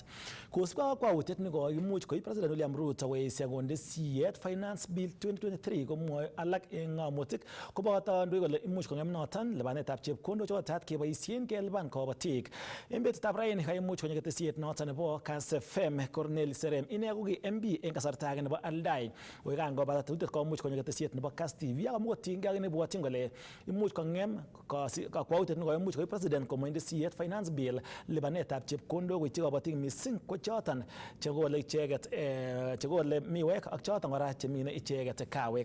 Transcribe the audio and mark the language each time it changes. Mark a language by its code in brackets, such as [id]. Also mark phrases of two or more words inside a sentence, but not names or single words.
[kln] Kosubkei ak kakwautiet nekokimuch koib President William Ruto koesio konde siyet Finance Bill 2023 komwoe alak en ng'amotik koboto ndoi kole imuch kong'em noton lipanetab chepkondok chotet keboisien kelipan kabatik. En betutab raini kaimuch konyo ketesiet noton nebo Kass FM Cornel Serem ine ko ki MB en kasarta age nebo Aldai koikan kobata tetutiet komuch konyo ketesiet nebo Kass TV akamukotinygei ak nebwotyin kole imuch kong'em kakwautiet nekoimuch koib president komonde siyet finance bill lipanetab chepkondok koityi kabatik missing ko choton chekole icheket chekole miwek ak choton kora chemine icheket kawek.